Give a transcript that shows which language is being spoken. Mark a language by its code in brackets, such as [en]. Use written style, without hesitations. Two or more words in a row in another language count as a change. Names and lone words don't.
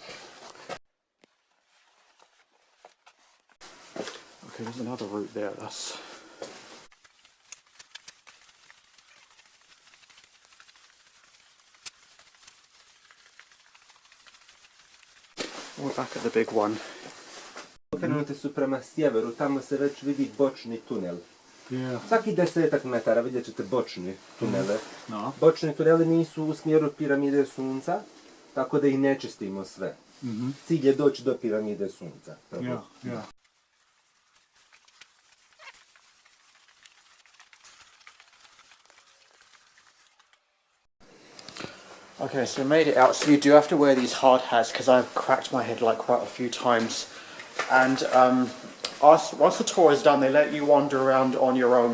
[en] Okay, there's another route there. We're back at the big one. [bs] Okrenute su prema sjeveru, tamo se već vidi bočni tunel. [en] Yeah. [bs] Svaki 10 metara vidjet ćete bočni tunele. [en] No. [bs] Bočni tuneli nisu u smjeru piramide sunca, tako da ih ne čistimo sve. Cilj je doći do piramide sunca. [en] Yeah. Okay, so we made it out. So you do have to wear these hard hats because I've cracked my head like quite a few times. And once the tour is done, they let you wander around on your own.